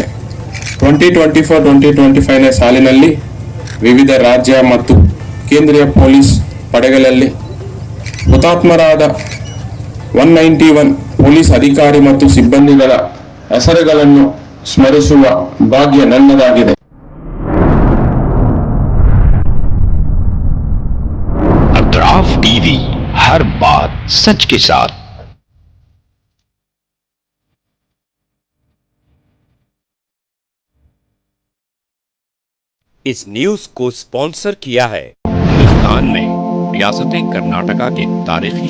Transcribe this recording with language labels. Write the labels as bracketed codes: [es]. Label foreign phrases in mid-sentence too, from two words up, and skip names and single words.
[kn] 2024-2025 ಸಾಲಿನಲ್ಲಿ ವಿವಿಧ ರಾಜ್ಯ ಮತ್ತು ಕೇಂದ್ರೀಯ ಪೊಲೀಸ್ ಪಡೆಗಳಲ್ಲಿ ಹುತಾತ್ಮರಾದ 191 ಪೊಲೀಸ್ ಅಧಿಕಾರಿ ಮತ್ತು ಸಿಬ್ಬಂದಿಗಳ ಹೆಸರುಗಳನ್ನು ಸ್ಮರಿಸುವ ಭಾಗ್ಯ ನನ್ನದಾಗಿದೆ. [hi] अतराफ टीवी, हर बात सच के साथ। इस न्यूज को स्पॉन्सर किया है हिंदुस्तान में रियासत कर्नाटका के तारीखी